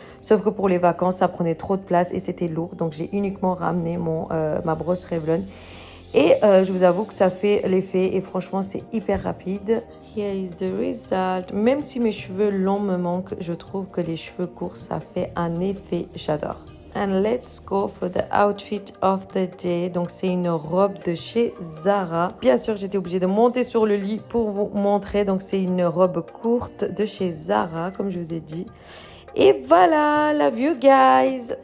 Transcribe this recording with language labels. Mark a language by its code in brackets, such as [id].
[fr] Sauf que pour les vacances, ça prenait trop de place et c'était lourd. Donc, j'ai uniquement ramené ma brosse Revlon. Et je vous avoue que ça fait l'effet et franchement, c'est hyper rapide. [en] Here is the result. [fr] Même si mes cheveux longs me manquent, je trouve que les cheveux courts, ça fait un effet. J'adore. [en] And let's go for the outfit of the day. [fr] Donc, c'est une robe de chez Zara. Bien sûr, j'étais obligée de monter sur le lit pour vous montrer. Donc, c'est une robe courte de chez Zara, comme je vous ai dit. Et voilà, [en] love you guys.